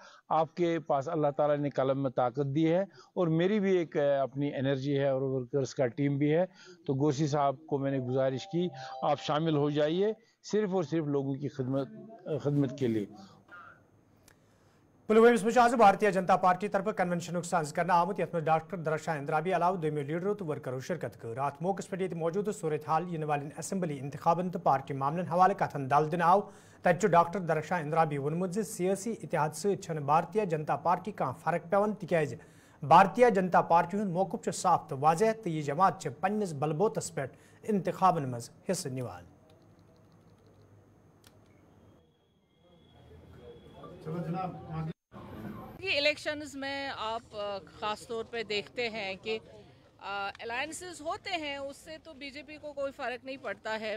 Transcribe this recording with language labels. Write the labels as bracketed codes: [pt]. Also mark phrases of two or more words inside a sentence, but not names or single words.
[ur] آپ کے پاس اللہ تعالیٰ نے قلم میں طاقت دی ہے اور میری بھی ایک اپنی انرجی ہے اور ورکرز کا ٹیم بھی ہے. تو گورسی صاحب کو میں نے گزارش کی آپ شامل ہو جائیے صرف اور صرف لوگوں کی خدمت کے لیے. [ks] پلوامس مز آج بھارتیہ جنتا پارٹی طرف کنونشن سانز کرنا آمت یت ڈاکٹر درخشان اندرابی علاوہ دویمو لیڈرو تو ورکرو شرکت کر. ات موقع پہ یہ موجود صورت حال ین والن اسمبلی انتخابن تو پارٹی معاملن حوالہ کتن دل دن آو تت ڈاکٹر درخشان اندرابی وونمت سیاسی اتحاد ستھ بھارتیہ جنتا پارٹی کھانا فرق پیوان تکیاز بھارتیہ جنتا پارٹی ہند موقف صاف تو واضح تو یہ جماعت پنس بلبوتس پہ انتخابن مز حصہ نوان. [ur] الیکشنز میں آپ خاص طور پہ دیکھتے ہیں کہ الائنسز ہوتے ہیں اس سے تو BJP کو کوئی فرق نہیں پڑتا ہے.